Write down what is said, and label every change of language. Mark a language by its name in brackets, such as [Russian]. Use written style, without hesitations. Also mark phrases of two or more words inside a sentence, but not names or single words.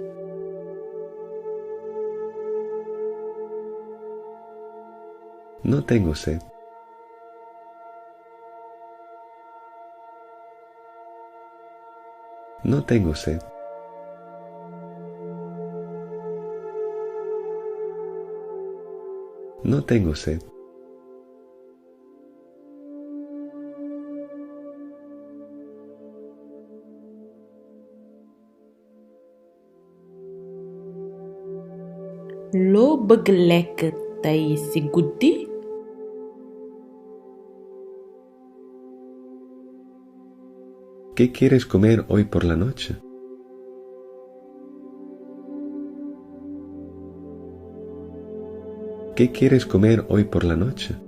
[Spanish] No tengo sed. No tengo sed. No tengo sed. [Wolof] Loo bëgg lekk tey ci guddi? [Spanish] ¿Qué quieres comer hoy por la noche? ¿Qué quieres comer hoy por la noche?